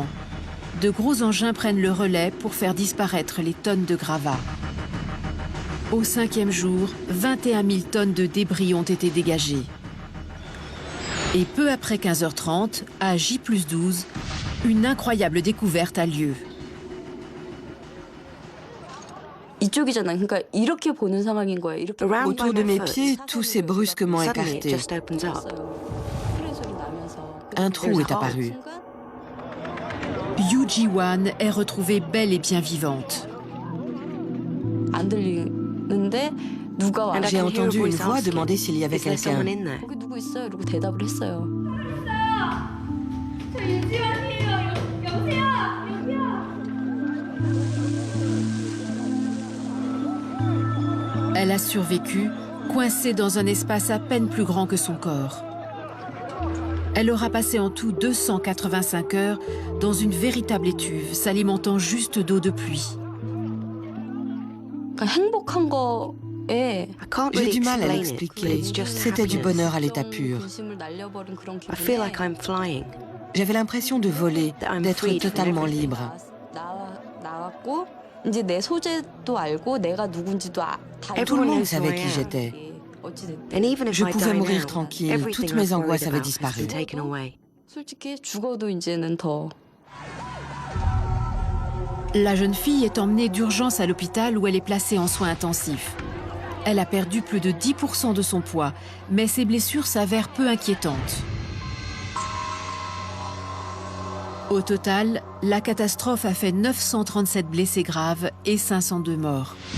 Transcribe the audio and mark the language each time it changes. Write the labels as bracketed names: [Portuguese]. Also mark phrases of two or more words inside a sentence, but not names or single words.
[French] De gros engins prennent le relais pour faire disparaître les tonnes de gravats. Au 5e jour, 21 000 tonnes de débris ont été dégagées. Et peu après 15h30, à J+12, une incroyable découverte a lieu. [Korean] 이쪽이잖아. 그러니까 이렇게 보는 상황인 거야. 이렇게 [French] Autour de mes pieds, tout s'est brusquement écarté. Un trou est apparu. Yu Ji-wan est retrouvée belle et bien vivante. [Korean] 안 들리는데 누가 와? [French] J'ai entendu une voix demander s'il y avait quelqu'un. [Korean] 거기 누구 있어요? 이러고 대답을 했어요. [French] Elle a survécu, coincée dans un espace à peine plus grand que son corps. Elle aura passé en tout 285 heures dans une véritable étuve, s'alimentant juste d'eau de pluie. [Korean] 그러니까 행복한 거에 [French] J'ai du mal à l'expliquer. C'était du bonheur à l'état pur. [Korean] 중심을 날려버린 그런 [English] I feel like [Korean] 기분에 [English] I'm flying. [French] J'avais l'impression de voler, d'être totalement libre. [Korean] 나왔고 이제 내 소재도 알고 내가 누군지도 다 [French] Tout le monde [English] knows who [French] savait [English] I [French] qui [English] am. [French] j'étais. [Korean] 어찌됐든 [English] And even if [French] Je [English] I [French] pouvais [English] die [French] mourir [English] now, [French] tranquille, [English] everything [French] toutes mes [English] I've worried [French] angoisses avaient [English] about has [French] disparu. [English] been taken away. [Korean] 솔직히 죽어도 이제는 더 [French] La jeune fille est emmenée d'urgence à l'hôpital où elle est placée en soins intensifs. Elle a perdu plus de 10% de son poids, mais ses blessures s'avèrent peu inquiétantes. Au total, la catastrophe a fait 937 blessés graves et 502 morts.